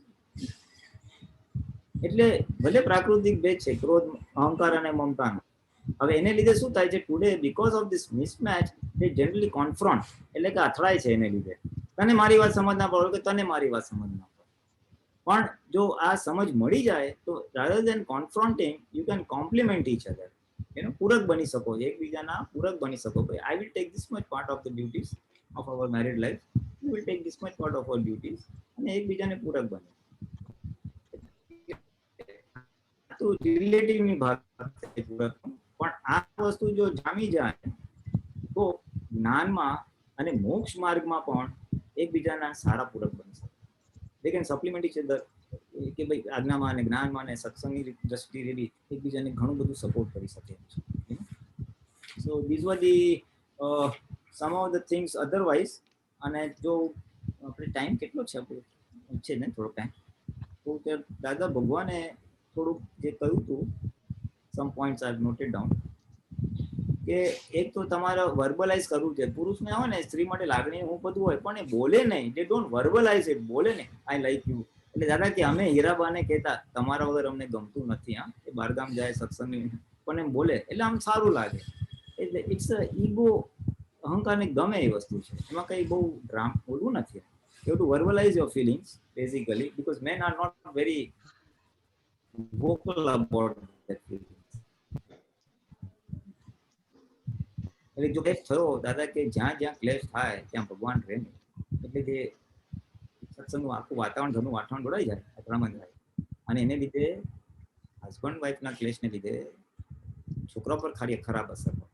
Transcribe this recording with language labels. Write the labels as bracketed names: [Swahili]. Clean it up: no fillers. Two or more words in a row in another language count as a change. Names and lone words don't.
[Gujarati] એટલે ભલે પ્રાકૃતિક ભેદ છે, ક્રોધ, અહંકાર અને મમતાનો. હવે એને લીધે શું થાય છે ટુડે, [English] because of this mismatch they generally confront, [Gujarati] એટલે કે અથડાય છે એને લીધે. તને મારી વાત સમજ ના પડે કે તને મારી વાત સમજ ના પડે. પણ જો આ સમજ મળી જાય તો [English] rather than confronting you can complement each other, [Gujarati] પૂરક બની શકો, એકબીજાના પૂરક બની શકો. [English] ભાઈ I will take this much part of the duties of our married life, you will take this much part of our duties, [Gujarati] અને એકબીજાને પૂરક બને. તો રિલેટિવની વાત છે પૂરક, પણ આ વસ્તુ જો જામી જાય તો જ્ઞાનમાં અને મોક્ષ માર્ગમાં પણ એકબીજાના સારા પૂરક બની શકે. [English] they can supplement each other, [Gujarati] કે ભાઈ આજ્ઞામાં અને જ્ઞાનમાં અને સત્સંગની દ્રષ્ટિએ બી એકબીજાને ઘણું બધું સપોર્ટ કરી શકે છે. [English] સો these were the some of the things otherwise. [Gujarati] અને જો આપણે ટાઈમ કેટલો છે ને થોડો ટાઈમ, તો દાદા ભગવાને થોડુંક જે કહ્યું હતું, [English] some points I noted down, [Gujarati] કે એક તો તમારે વર્બલાઇઝ કરવું છે. પુરુષને હોય ને સ્ત્રી માટે લાગણી હું બધું હોય, પણ એ બોલે નહીં, [English] they don't verbalize it, [Gujarati] બોલે નહીં [English] I like you. [Gujarati] એટલે દાદા કે અમે હીરાબાને કહેતા તમારા વગર અમને ગમતું નથી, હા એ બહારગામ જાય સત્સંગની, પણ એમ બોલે એટલે આમ સારું લાગે. એટલે [English] it's a ego, [Gujarati] અહંકારને ગમે એ વસ્તુ છે, એમાં કંઈ બહુ ડ્રામ બોલવું નથી. [English] you to verbalize your feelings basically, because men are not વેરી vocal about that feelings. [Gujarati] એટલે જો ક્લેશ થયો દાદા કે જ્યાં જ્યાં ક્લેશ થાય ત્યાં ભગવાન રહે નહીં, એટલે જે સત્સંગનું આખું વાતાવરણ, ઘરનું વાતાવરણ દોડાઈ જાય, અથડામણ થાય. અને એને લીધે હસબન્ડ વાઈફના ક્લેશને લીધે છોકરા પર ખરાબ અસર પડે.